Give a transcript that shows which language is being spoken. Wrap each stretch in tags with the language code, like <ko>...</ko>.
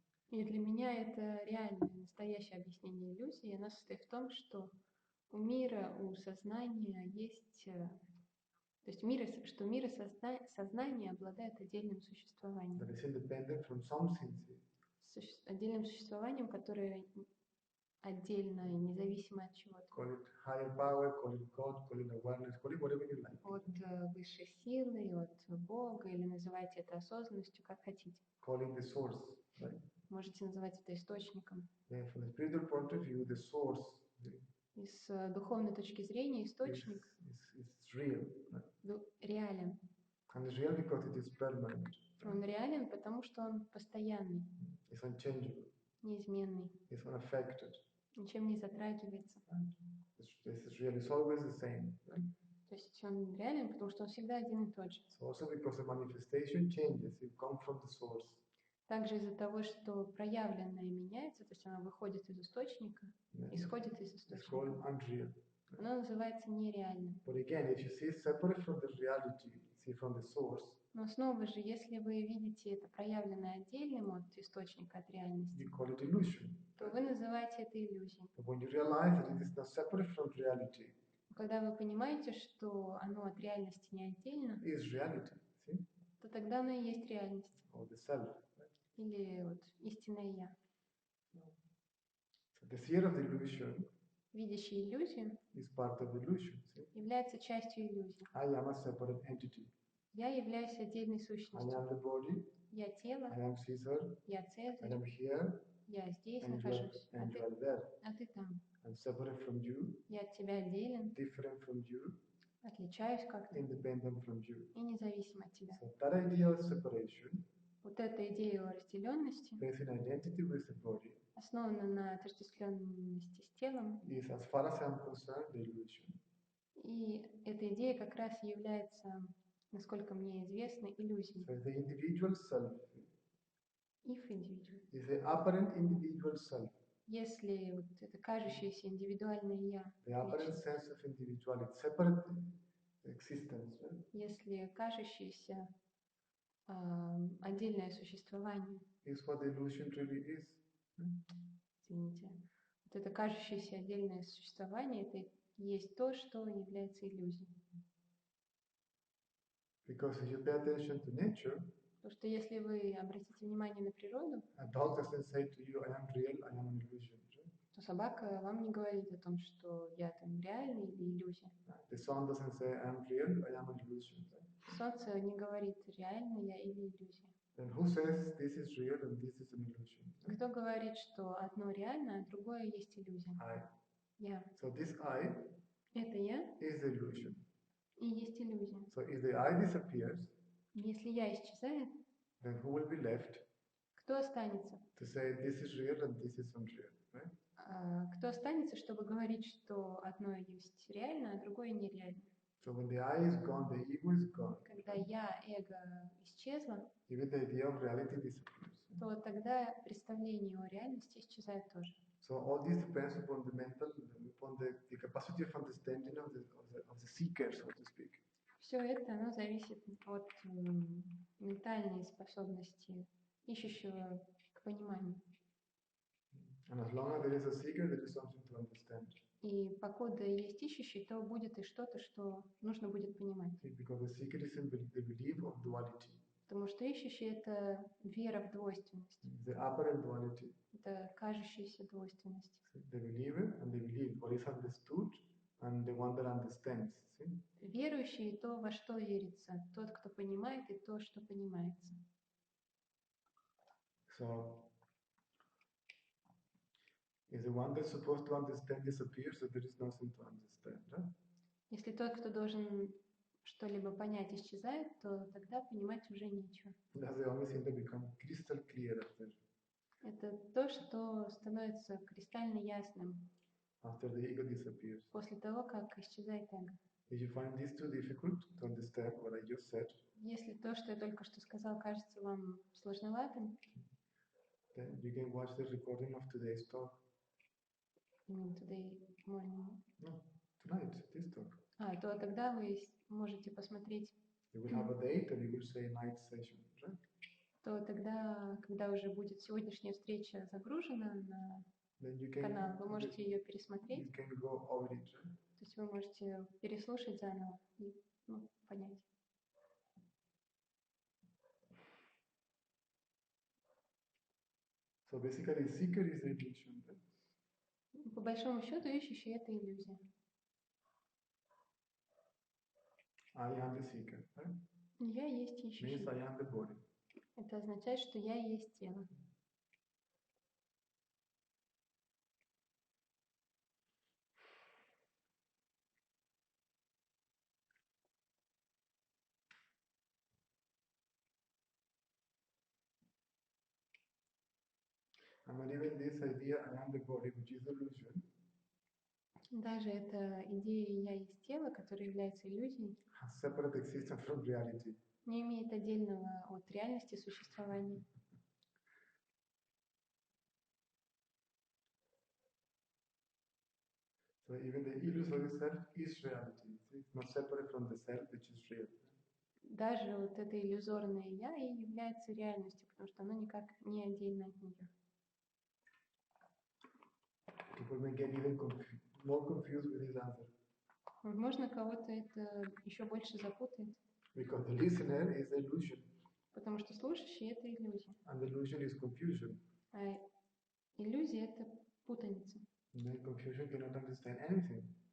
<ru>И для меня это реальное, настоящее объяснение иллюзии. Оно состоит в том, что у мира, у сознания есть, то есть что мир и сознание обладают отдельным существованием.</ru> <en>That is independent from something.</en> <ru>Отдельным существованием, которое отдельно и независимо от чего-то.</ru> <en>Call it higher power, call it God, call it awareness, call it whatever you like.</en> <ru>От высшей силы, от Бога, или называйте это осознанностью, как хотите.</ru> <en>Call it the source, right?</en> <ru>Можете называть это источником.</ru> <en>Yeah, from the spiritual point of view, the source</en> <ru>И с духовной точки зрения источник</ru> <en>is real, right?</en> <ru>Реален.</ru> <en>And it's real because it is permanent.</en> <ru>Он реален, потому что он постоянный.</ru> <en>It's unchangeable.</en> <ru>Неизменный.</ru> <en>It's unaffected.</en> <ru>Ничем не затрагивается.</ru> <en>This is real. It's always the same. Right?</en> <ru>То есть он реален, потому что он всегда один и тот же.</ru> <en>So also because the manifestation changes, it comes from the source.</en> <ru>Также из-за того, что проявленное меняется, то есть оно выходит из источника, исходит из источника. Оно называется нереальным.</ru> <en>But again, if you see it separate from the reality, see from the source.</en> <ru>Но снова же, если вы видите это проявленное отдельным от источника, от реальности,</ru> <en>You call it illusion.</en> <ru>То вы называете это иллюзией.</ru> <en>But when you realize that it is not separate from reality,</en> <ru>когда вы понимаете, что оно от реальности не отдельно,</ru> <en>is reality, see?</en> <ru>То тогда оно и есть реальность.</ru> <en>Or the self.</en> <ru>Или вот истинное я.</ru> <en>So the sphere of the illusion</en> <ru>видящий иллюзию,</ru> <en>is part of illusion. See?</en> <ru>является частью иллюзии.</ru> <en>I am a separate entity.</en> <ru>Я являюсь отдельной</ru> <en>I</en> <ru>сущностью.</ru> <en>am the body.</en> <ru>Я тело,</ru> <en>I am Caesar.</en> <ru>я</ru> <en>I</en> <ru>Цезарь,</ru> <en>am here.</en> <ru>я здесь</ru> <en>And</en> <ru>нахожусь,</ru> <en>you are there.</en> <ru>а ты там.</ru> <en>I'm separate from you.</en> <ru>Я от тебя отделен,</ru> <en>Different from you.</en> <ru>отличаюсь как-то</ru> <en>Independent from you.</en> <ru>и независим от тебя.</ru> <en>So that idea of separation,</en> <ru>Вот эта идея о разделенности,</ru> <en>based on identity with the body,</en> <ru>основана на отождествленности с телом,</ru> <en>is, as far as I'm concerned, the illusion.</en> <ru>и эта идея как раз является, насколько мне известно, иллюзией.</ru> <en>So the individual self If individual. is the apparent individual self,</en> <ru>Если вот это кажущееся индивидуальное я,</ru> <en>the apparent sense of individuality, separate existence, right?</en> <ru>если кажущееся отдельное существование,</ru> <en>Is what the illusion really is.</en> <ru>извините, вот это кажущееся отдельное существование, это есть то, что является иллюзией.</ru> <en>Because if you pay attention to nature,</en> <ru>Потому что если вы обратите внимание на природу,</ru> <en>a dog doesn't say to you, I am real, I am an illusion. Right?</en> <ru>то собака вам не говорит о том, что я там реальный или иллюзия.</ru> <en>The sun doesn't say, I am real, I am an illusion. Right?</en> <ru>Солнце не говорит, реальный я или иллюзия.</ru> <en>Then who says this is real and this is an illusion? Right?</en> <ru>Кто говорит, что одно реально, а другое есть иллюзия?</ru> <en>I.</en> <ru>Я.</ru> <en>So this I</en> <ru>Это я</ru> <en>is the illusion.</en> <ru>и есть иллюзия.</ru> <en>So if the I disappears,</en> <ru>Если я исчезает,</ru> <en>then who will be left</en> <ru>кто останется?</ru> <en>to say this is real and this is unreal? Right?</en> <ru>Кто останется, чтобы говорить, что одно есть реально, а другое нереально?</ru> <en>So when the I is gone, the ego is gone.</en> <ru>Когда я, эго, исчезло,</ru> <en>Even the idea of reality disappears.</en> <ru>то тогда представление о реальности исчезает тоже.</ru> <en>So all this depends upon the mental, upon the capacity of understanding of the seeker, so to speak.</en> <ru>Все это, оно зависит от ментальной способности ищущего к пониманию.</ru> <en>And as long as there is a seeker, there is something to understand.</en> <ru>И покуда есть ищущий, то будет и что-то, что нужно будет понимать.</ru> <en>Because the seeker is in the belief of duality.</en> <ru>Потому что ищущий – это вера в двойственность.</ru> <en>The apparent duality.</en> <ru>Это кажущаяся двойственность.</ru> <en>The believer and the believed, what is understood and the one that understands. See?</en> <ru>Верующий – то, во что верится, тот, кто понимает, и то, что понимается.</ru> <en>So, if the one that's supposed to understand disappears, so there is nothing to understand. Right?</en> <ru>Если тот, кто должен что-либо понять, исчезает, то тогда понимать уже нечего.</ru> <en>That's the only thing that becomes crystal clear after</en> <ru>Это то, что становится кристально ясным</ru> <en>the ego disappears.</en> <ru>после того, как исчезает эго.</ru> <en>If you find this too difficult to understand what I just said,</en> <ru>Если то, что я только что сказал, кажется вам сложноватым,</ru> <en>then you can watch the recording of today's talk. today morning, No, tonight, this talk.</en> <ru>то тогда вы можете посмотреть,</ru> <en>You will have a date and you will say night session, right?</en> <ru>то тогда, когда уже будет сегодняшняя встреча загружена на</ru> <en>Then you can,</en> <ru>канал, вы можете ее пересмотреть,</ru> <en>you can go over it, right?</en> <ru>то есть вы можете переслушать заново и понять.</ru> <en>So basically, seeker is the illusion, right?</en> <ru>По большому счету, ищущий – это иллюзия.</ru> <en>I am the seeker, right?</en> <ru>Я есть</ru> <en>Means</en> <ru>ищущий.</ru> <en>I am the body.</en> <ru>Это означает, что я есть тело.</ru> <en>And even this idea, I am the body, which is illusion,</en> <ru>Даже эта идея «я есть тело», которая является иллюзией,</ru> <en>has separate existence from reality.</en> <ru>не имеет отдельного от реальности существования.</ru> <en>So even the illusory self is reality. It's not separate from the self, which is real.</en> <ru>Даже вот это иллюзорное «я» и является реальностью, потому что оно никак не отдельно от нее.</ru> <en>People may get even more confused with this answer.</en> <ru>Возможно, кого-то это еще больше запутает,</ru> <en>Because the listener is the illusion,</en> <ru>потому что слушающий – это иллюзия.</ru> <en>and the illusion is confusion.</en> <ru>А иллюзия – это путаница.</ru> <en>And then Confucius cannot understand anything.</en>